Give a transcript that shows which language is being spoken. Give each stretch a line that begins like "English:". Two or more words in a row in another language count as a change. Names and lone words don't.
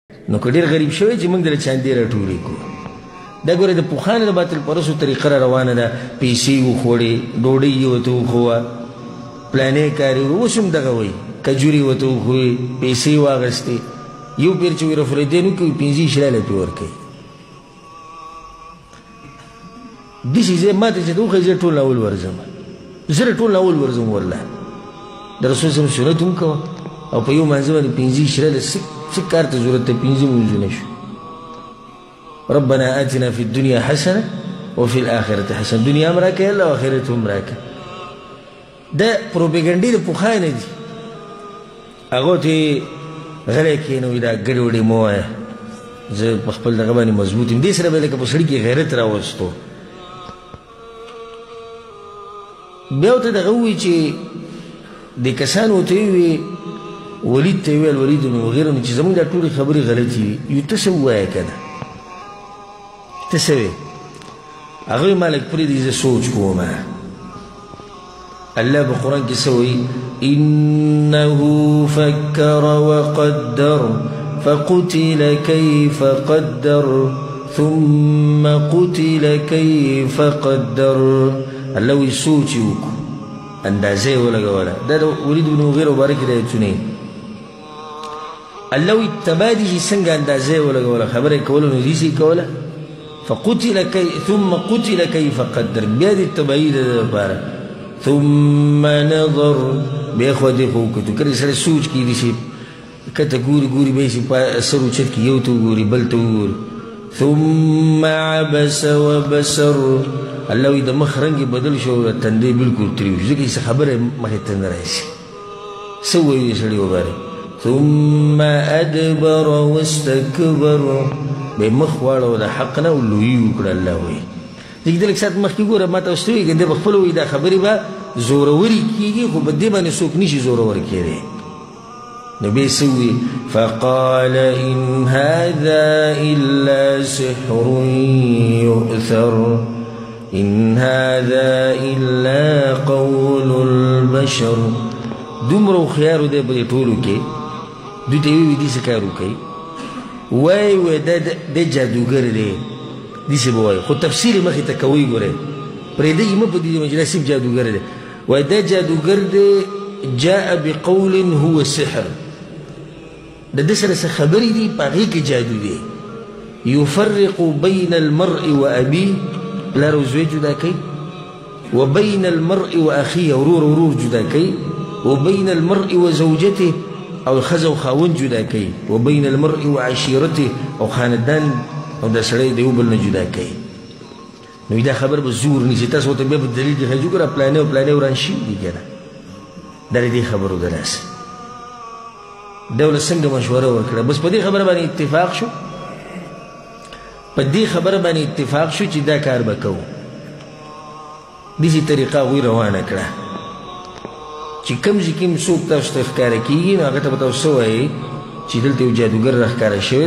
Pashto: نو که ډېر غریب شوی چې موږ دله چاندې راټولې کړو دا ګوره د پخوانو د باطل پرستو طریقه را روانه ده پیسې وخوړې ډوډۍ یې ورته وښوه پلانې کاري اوس هم دغه وایي کجوري ورته وښوې پیسې واغستې یو پیر چې وي رفریدین وکړي 15 شراله پرې ورکوي داسې ځای ما ته چې ته وښایي زه ټول اول ورځم زه ټول اول ورځم والله د رسول
Arabic: صلی الله
Pashto: سنت هم کوه او په یو مانځه باندې 15 شراله څه کار ته ضرورت دی 15 مونځونه شو
Arabic: ربنا آتنا في الدنيا حسنة وفي الآخرة حسنة
Pashto: دنیا هم راکه الله او آخرت هم راکه دا پروپیګنډې د پخوانه دي هغو ته غلی کښېنوي دا ګډې وډې مه وایه زه په خپل دغه باندې مضبوط یم دې سره به لکه په سړي کې غیرت راوستو بیا ورته دغه ووایي چې دې کسانو ورته ووایي ولید ته یې ویل ولید بن مغیره چې زموږ دا ټولې خبرې غلطې دي یو ته څه ووایه که نه ته څه وې هغه وایي ما لږ پرېږدي زه سوچ کوم الله په قرآن کې څه وایي
Arabic: إنه فكر وقدر فقتل كيف قدر ثم قتل كيف قدر
Pashto: الله وایي سوچ یې وکړو اندازه یې ولګوله دا د ولید بن مغیره مبارک د ایتونه الله وایي تباه دي چې څنګه اندازه یې ولګوله خبره یې کوله نو داسې یې کوله
Arabic: ثم قتل كيف قدر
Pashto: بیا دې تباهي د ده لپاره
Arabic: ثم نظر
Pashto: بیا خو دې خو وکتو کله سړی سوچ کړي داسې کته ګوري ګوري بیا چې سر اوچت کړي یو ته وګوري بل ته وګوري
Arabic: ثم عبس وبصر
Pashto: الله وایي د مخ رنګ یې بدل شو تندی بلکل تریو شو ځکه چې څه خبره مخې ته نه راشي څه وایي سړي وبارې
Arabic: ثم أدبر واستكبر
Pashto: بیا مخ واړو د حق نه او لویي وکړه الله وایي ځکه ته لږ ساعت مخکې ګوره ما ته اوس ته وایي که دی به خپله وایي دا خبرې به زورورې کېږي خو په دې باندې څوک نشي زورور کېدی نو بیا څه وایي
Arabic: فقال إن هذا إلا سحر يؤثر إن هذا إلا قول البشر
Pashto: دومره هوښیار دی په دې ټولو کې دوی ته یې ووایي داسې کار وکوئ وای دا جادوګر دی داسې به وایي خو تفسیر یې مخې ته کوئ ګورئ پرېږدئ یې مه په دې مجلس صرف جادوګر دی وای دا جادوګر دی
Arabic: جاء بقول هو سحر
Pashto: د ده سره څه خبرې دي په هغې کې جادو دی
Arabic: يفرق بين المرء
Pashto: وأبيه پلار او زوی جدا کوي
Arabic: وبين المرء وأخيه
Pashto: ورور جدا کوي
Arabic: وبين المرء وزوجته
Pashto: او ښځه او خاوند جدا کوي
Arabic: وبين المرء وعشيرته
Pashto: او خاندان او دا سړی د یو بل نه جدا کوي نو دا خبر به زور نیسي تاسو ورته بیا په دلیل کې ښایي ګوره پلانې او پلانې وران شوي دي که نه دا د دې خبرو د لاسه دولت څنګه مشوره ورکړه بس په دې خبره باندې اتفاق شو په دې خبره باندې اتفاق شو چې دا کار به کوو داسې طریقه هغوی روانه کړه چې کوم ځای کې هم څوک تاسو ته ښکاره کېږي نو هغه ته به تاسو څه وایي چې دلته یو جادوګر راښکاره شوی